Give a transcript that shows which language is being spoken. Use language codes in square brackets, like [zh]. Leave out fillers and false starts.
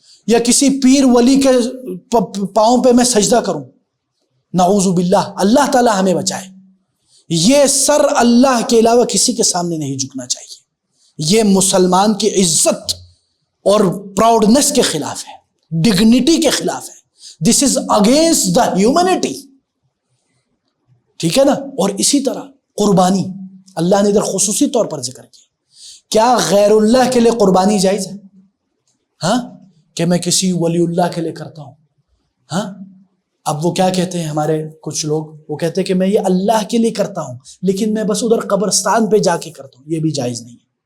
[ur] یا کسی پیر ولی کے پاؤں پہ میں سجدہ کروں، نعوذ باللہ، اللہ تعالیٰ ہمیں بچائے. یہ سر اللہ کے علاوہ کسی کے سامنے نہیں جھکنا چاہیے. یہ مسلمان کی عزت اور پراؤڈنس کے خلاف ہے، ڈگنیٹی کے خلاف ہے. [en] This is against the humanity. [ur] ٹھیک ہے نا. اور اسی طرح قربانی اللہ نے ادھر خصوصی طور پر ذکر کیا. کیا غیر اللہ کے لیے قربانی جائز ہے؟ ہاں کہ میں کسی ولی اللہ کے لیے کرتا ہوں ہاں. اب وہ کیا کہتے ہیں ہمارے کچھ لوگ، وہ کہتے ہیں کہ میں یہ اللہ کے لیے کرتا ہوں لیکن میں بس ادھر قبرستان پہ جا کے کرتا ہوں. یہ بھی جائز نہیں ہے.